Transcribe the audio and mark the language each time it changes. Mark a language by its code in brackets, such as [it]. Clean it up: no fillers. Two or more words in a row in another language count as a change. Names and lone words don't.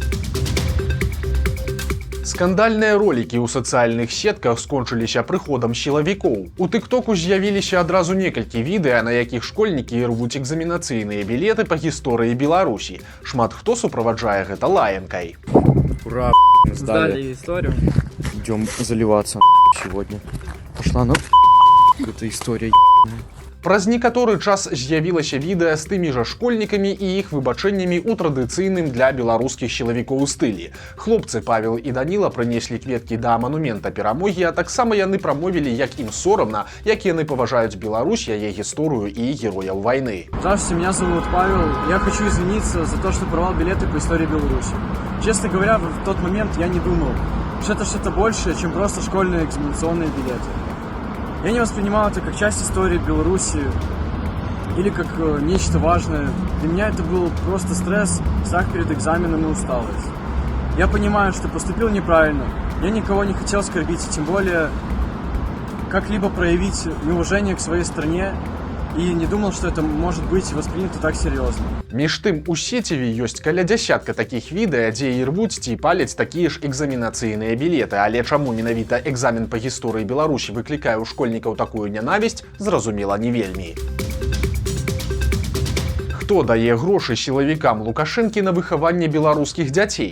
[be] Скандальныя ролікі ў сацыяльных сетках скончыліся прыходам сілавікоў. У тыктоку з'явіліся адразу некалькі відэа, на якіх школьнікі рвуць экзаменацыйныя білеты па гісторыі Беларусі. Шмат хто суправаджае гэта лаянкай. [ru] Ура, сдали историю. Идем заливаться сегодня. Пошла на эта история. [be] Праз некаторы час з'явілася відэа з тымі жа школьнікамі і іх выбачэннямі ў традыцыйным для беларускіх сілавікоў стылі. Хлопцы Павел і Даніла прынеслі кветкі да манумента перамогі, а таксама яны прамовілі, як ім сорамна, як яны паважаюць Беларусь, яе гісторыю і герояў вайны. [ru] Здравствуйте, меня зовут Павел. Я хочу извиниться за то, что порвал билеты по истории Беларуси. Честно говоря, в тот момент я не думал, что это что-то большее, чем просто школьные экзаменационные билеты. Я не воспринимал это как часть истории Беларуси или как нечто важное. Для меня это был просто стресс, страх перед экзаменом и усталость. Я понимаю, что поступил неправильно. Я никого не хотел оскорбить, тем более как-либо проявить неуважение к своей стране. І не думал, что это может быть воспринято так серьезно. [be] Між тым, у сеціве ёсць каля дзясятка такіх відэа, дзе і рвуць ці паляць такія ж экзаменацыйныя білеты, але чаму менавіта экзамен па гісторыі Беларусі выклікае ў школьнікаў такую нянавісць, зразумела не вельмі. Хто дае грошы сілавікам Лукашэнкі на выхаванне беларускіх дзяцей?